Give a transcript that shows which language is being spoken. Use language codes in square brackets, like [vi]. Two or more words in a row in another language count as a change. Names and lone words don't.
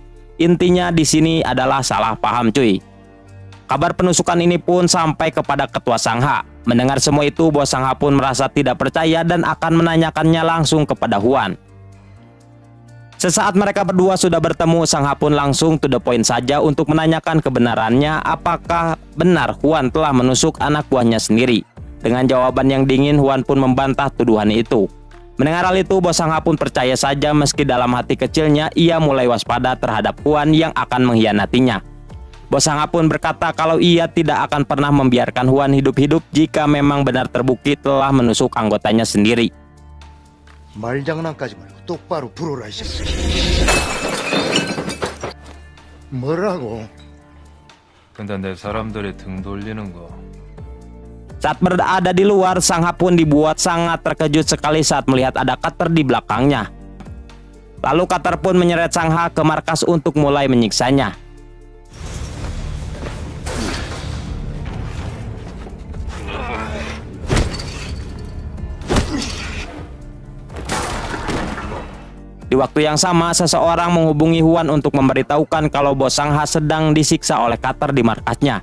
[id] Intinya di sini adalah salah paham cuy. Kabar penusukan ini pun sampai kepada ketua Sangha. Mendengar semua itu, bos Sangha pun merasa tidak percaya dan akan menanyakannya langsung kepada Huan. Sesaat mereka berdua sudah bertemu, Sangha pun langsung [en] to the point [id] saja untuk menanyakan kebenarannya apakah benar Huan telah menusuk anak buahnya sendiri. Dengan jawaban yang dingin, Huan pun membantah tuduhan itu. Mendengar hal itu, bos Sangha pun percaya saja meski dalam hati kecilnya ia mulai waspada terhadap Huan yang akan mengkhianatinya. Bos Sangha pun berkata kalau ia tidak akan pernah membiarkan Huan hidup-hidup jika memang benar terbukti telah menusuk anggotanya sendiri. [ko] 말장난까지 말고 똑바로 불어라 이 새끼. 뭐라고? 근데 내 사람들이 등 돌리는 거 [id] Saat berada di luar, Sangha pun dibuat sangat terkejut sekali saat melihat ada Cutter di belakangnya. Lalu Cutter pun menyeret Sangha ke markas untuk mulai menyiksanya. Di waktu yang sama, seseorang menghubungi Huan untuk memberitahukan kalau bos Sangha sedang disiksa oleh Cutter di markasnya.